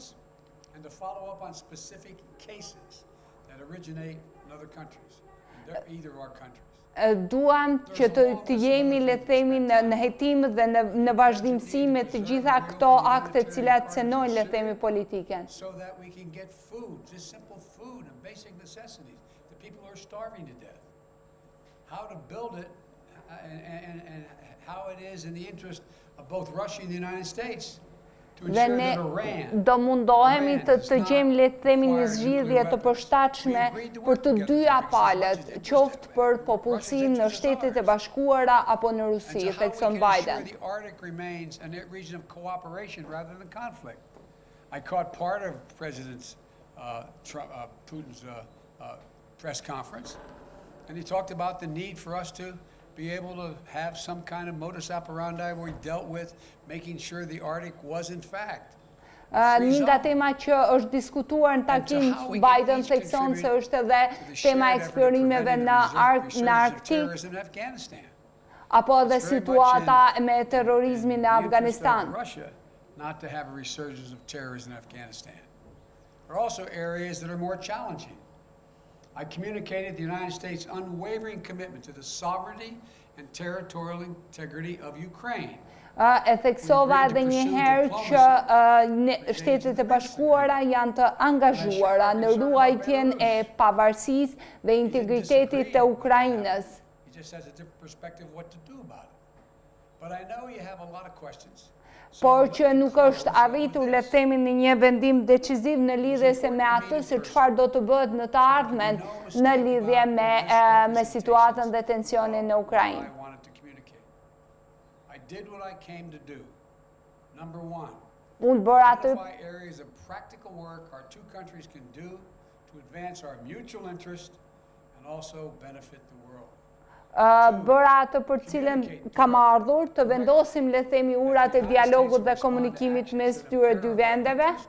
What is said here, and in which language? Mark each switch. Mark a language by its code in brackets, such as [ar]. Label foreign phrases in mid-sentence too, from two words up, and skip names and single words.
[sq] Duam që të jemi, le të themi, në hetim dhe në vazhdimsi me të gjitha këto akte të cilat cënojnë, le të themi, politikën. [en] How it is in the interest of both Russia and the United States to [sq] Dhe [en] ensure [sq] ne [en] that Iran [sq] do mundohemi të gjejmë, le të themi, një zgjidhje të përshtatshme për të dyja palët, qoftë për popullsinë në Shtetet e Bashkuara apo në Rusi, thekson Biden. [en] The Arctic remains a region of cooperation rather than conflict. I caught part of President Putin's press conference, and he talked about the need for us to be able to have some kind of [la] modus operandi [en] where we dealt with making sure the Arctic was in fact. [sq] Një nga tema që është diskutuar në takim Biden thekson se është edhe tema eksplorimeve në Arktik, apo edhe situata me terrorizmin në Afganistan. [en] Not to have a resurgence of terrorism in Afghanistan. There are also areas that are more challenging. I communicated the United States' unwavering commitment to the sovereignty and territorial integrity of Ukraine. [sq] E theksova edhe një herë që Shtetet e Bashkuara janë të angazhuara në ruajtjen e pavarësisë dhe integritetit të Ukrainës. [en] He just has a different perspective of what to do about it. But I know you have a lot of questions. [sq] Por që nuk është arritur, le të themi, në një vendim deciziv në lidhje se me atë se çfarë do të bëhet në të ardhmen në lidhje me situatën dhe tensionin në Ukrainë. Unë bëra atë bëra atë për cilën kam ardhur të vendosim, le të themi, urat e dialogut dhe komunikimit mes këtyre dy vendeve.